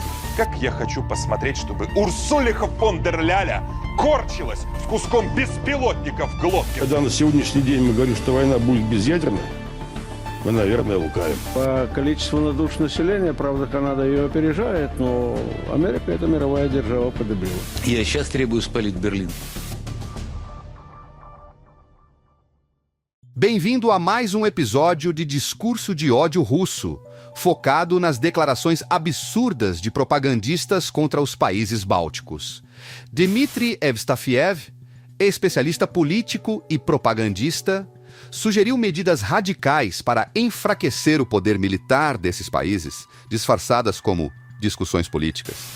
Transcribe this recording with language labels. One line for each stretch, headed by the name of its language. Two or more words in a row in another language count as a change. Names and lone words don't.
Russian: Как я хочу посмотреть, чтобы Урсулиха фон дер Ляля корчилась с куском беспилотника в глотке. Когда на сегодняшний день мы говорим, что война будет безъядерной, мы, наверное, лукавим. По количеству на душу населения, правда, Канада ее опережает, но Америка – это мировая держава победила. Я сейчас требую спалить Берлин.
Portuguese: Bem-vindo a mais um episódio de Discurso de Ódio Russo, focado nas declarações absurdas de propagandistas contra os países bálticos. Dmitry Evstafiev, especialista político e propagandista, sugeriu medidas radicais para enfraquecer o poder militar desses países, disfarçadas como discussões políticas.